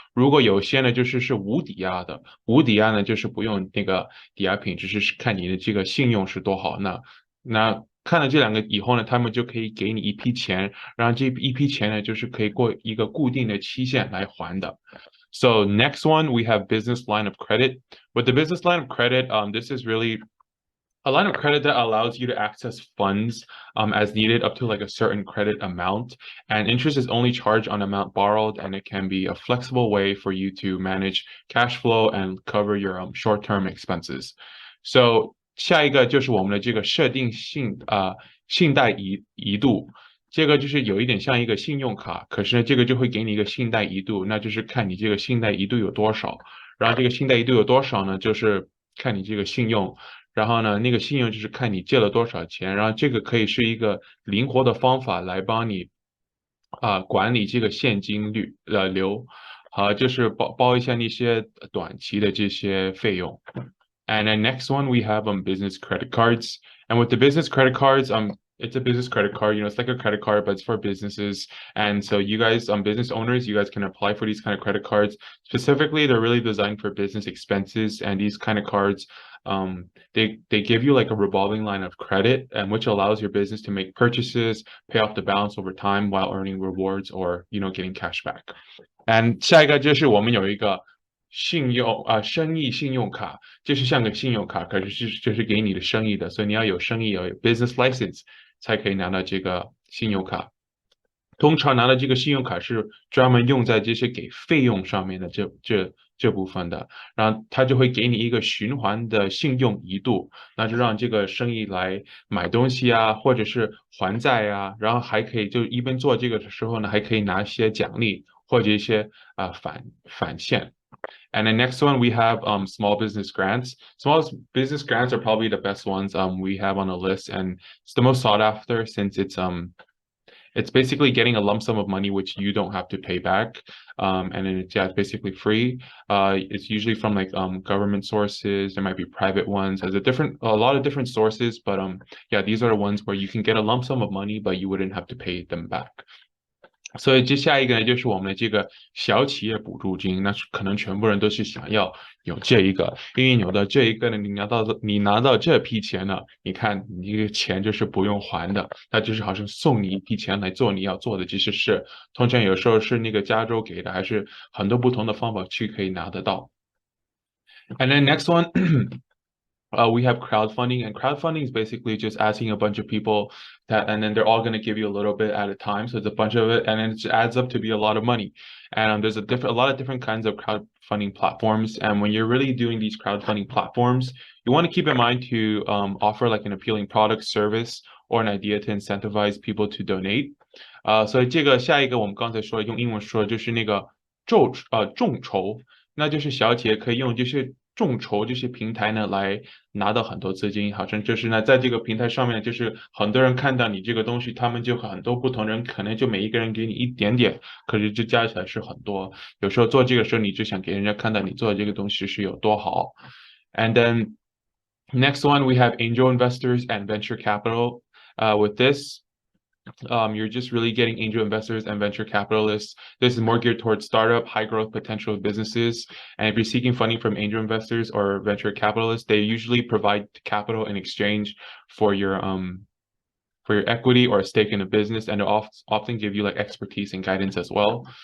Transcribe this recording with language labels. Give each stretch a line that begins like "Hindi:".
Chinese: 如果有些呢，就是无抵押的，无抵押呢就是不用那个抵押品，只是看你的这个信用是多好。那看了这两个以后呢，他们就可以给你一批钱，然后这一批钱呢，就是可以过一个固定的期限来还的。
English: So next one, we have business line of credit. With the business line of credit, this is really a line of credit that allows you to access funds as needed up to like a certain credit amount, and interest is only charged on amount borrowed, and it can be a flexible way for you to manage cash flow and cover your short-term expenses.
Chinese: So 下一个就是我们的这个设定信贷额度。这个就是有一点像一个信用卡，可是呢，这个就会给你一个信贷额度，那就是看你这个信贷额度有多少。然后这个信贷额度有多少呢？就是看你这个信用。然后呢，那个信用就是看你借了多少钱，然后这个可以是一个灵活的方法来帮你管理这个现金流，就是包一下那些短期的这些费用。
English: And then next one we have business credit cards. And with the business credit cards, it's a business credit card, it's like a credit card, but it's for businesses. And so you guys, business owners, you guys can apply for these kind of credit cards. Specifically, they're really designed for business expenses, and these kind of cards, they give you like a revolving line of credit, and which allows your business to make purchases, pay off the balance over time while earning rewards or getting cash back.
Chinese: And 下一个就是我们有一个生意信用卡，就是像个信用卡，可是就是给你的生意的，所以你要有生意有 business license 才可以拿到这个信用卡。通常拿到这个信用卡是专门用在这些给费用上面的这部分的，然后它就会给你一个循环的信用额度，那就让这个生意来买东西啊，或者是还债啊，然后还可以就一边做这个的时候呢，还可以拿一些奖励或者一些返现。
English: And the next one we have small business grants. Small business grants are probably the best ones we have on the list, and it's the most sought after since it's basically getting a lump sum of money which you don't have to pay back, and then it's basically free. It's usually from like government sources. There might be private ones. There's a lot of different sources, but yeah, these are the ones where you can get a lump sum of money, but you wouldn't have to pay them back.
Chinese: 所以接下一个呢，就是我们的这个小企业补助金，那可能全部人都是想要有这一个，因为有的这一个呢，你拿到这批钱呢，你看你这个钱就是不用还的，那就是好像送你一批钱来做你要做的这些事，通常有时候是那个加州给的，还是很多不同的方法去可以拿得到。
English: And then next one. We have crowdfunding, and crowdfunding is basically just asking a bunch of people and then they're all going to give you a little bit at a time. So it's a bunch of it, and then it adds up to be a lot of money. And there's a lot of different kinds of crowdfunding platforms. And when you're really doing these crowdfunding platforms, you want to keep in mind to offer like an appealing product, service, or an idea to incentivize people to donate.
Chinese: 所以这个下一个我们刚才说用英文说就是那个众筹，那就是小企业可以用这些众筹这些平台呢来拿到很多资金，好像就是呢在这个平台上面，就是很多人看到你这个东西，他们就很多不同人可能就每一个人给你一点点，可是这加起来是很多。有时候做这个时候，你就想给人家看到你做的这个东西是有多好。
English: And then next one we have angel investors and venture capital. With this, you're just really getting angel investors and venture capitalists. This is more geared towards startup, high growth potential businesses. And if you're seeking funding from angel investors or venture capitalists, they usually provide capital in exchange for your equity or a stake in a business, and they'll often give you like expertise and guidance as well.